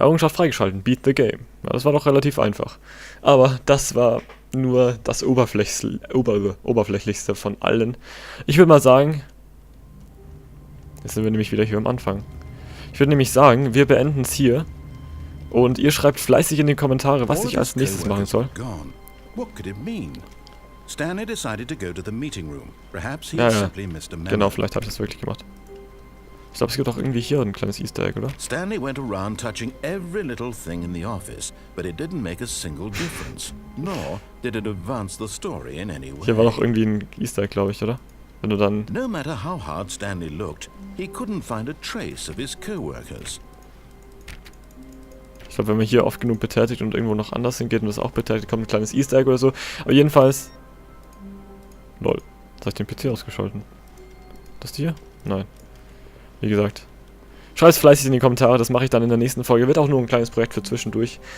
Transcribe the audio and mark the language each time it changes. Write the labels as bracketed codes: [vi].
[de] Errungenschaft freigeschalten, [en] beat the game. [de] Ja, das war doch relativ einfach. Aber das war nur das Oberflächlichste von allen. Ich würde mal sagen, jetzt sind wir nämlich wieder hier am Anfang. Ich würde nämlich sagen, wir beenden es hier. Und ihr schreibt fleißig in die Kommentare, was ich als nächstes machen soll. [en] What could it mean? Stanley decided to go to the meeting room. Perhaps he [de] Ja, [en] had [de] ja. [en] simply missed a memo. [de] Genau, vielleicht habe ich das wirklich gemacht. Ich glaube, es gibt auch irgendwie hier ein kleines Easter Egg, oder? [en] Stanley went around touching every little thing in the office, but it didn't make a single difference, nor did it advance the story in any way. [de] Hier war noch irgendwie ein Easter Egg, glaube ich, oder? Wenn du dann... [en] No matter how hard Stanley looked, he couldn't find a trace of his co-workers. [de] Ich glaube, wenn man hier oft genug betätigt und irgendwo noch anders hingeht und das auch betätigt, kommt ein kleines Easter Egg oder so. Aber jedenfalls... Lol. Jetzt habe ich den PC ausgeschalten. Das hier? Nein. Wie gesagt. Schreibt es fleißig in die Kommentare, das mache ich dann in der nächsten Folge. Wird auch nur ein kleines Projekt für zwischendurch.